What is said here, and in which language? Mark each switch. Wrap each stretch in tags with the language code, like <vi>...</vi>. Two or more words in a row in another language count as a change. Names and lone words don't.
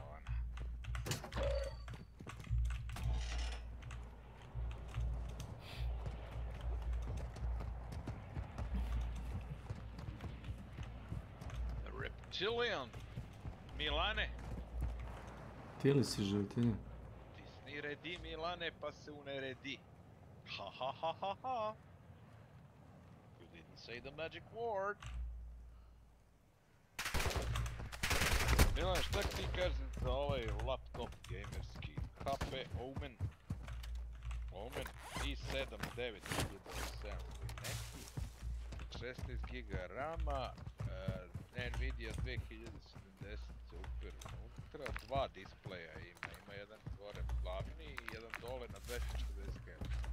<sr>Reptilian! Milane! Ti li si životinja? Ti redi Milane pa se uneredi. Ha ha ha ha ha!</sr> <en>You didn't say the magic word!</en> <sr>Milan, šta ti kažeš za ovaj laptop gamerski? HP Omen? Omen i7-9700 neki? 16 GB RAM-a, Nvidia 2070 super unutra, 2 displeja ima jedan gore glavni i jedan dole na 240 Hz.</sr>